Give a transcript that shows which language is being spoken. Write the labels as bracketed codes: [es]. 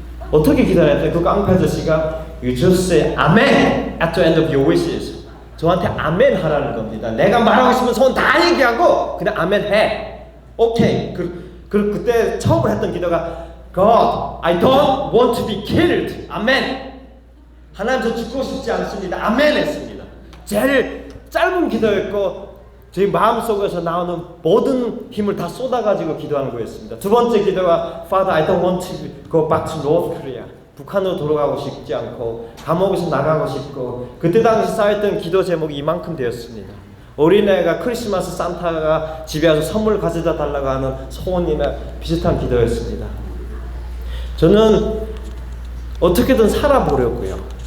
[ko] 어떻게 기도했더니 그 깡패 아저씨가 [en] You just say Amen at the end of your wishes. [ko] 저한테 아멘 하라는 겁니다. 내가 말하고 싶은 소원 다 얘기하고 그냥 아멘 해. 오케이. 그때 처음으로 했던 기도가 [en] God, I don't want to be killed. [ko] 아멘. 하나님 저 죽고 싶지 않습니다. 아멘 했습니다. 제일 짧은 기도였고 제 마음속에서 나오는 모든 힘을 다 쏟아가지고 기도하는 거였습니다. 두 번째 기도가 [en] Father, I don't want to go back to North Korea. [ko] 북한으로 돌아가고 싶지 않고 감옥에서 나가고 싶고 그때 당시 쌓였던 기도 제목이 이만큼 되었습니다. 어린애가 크리스마스 산타가 집에 와서 선물 가져다 달라고 하는 소원이나 비슷한 기도였습니다. 저는 어떻게든 살아보려고요.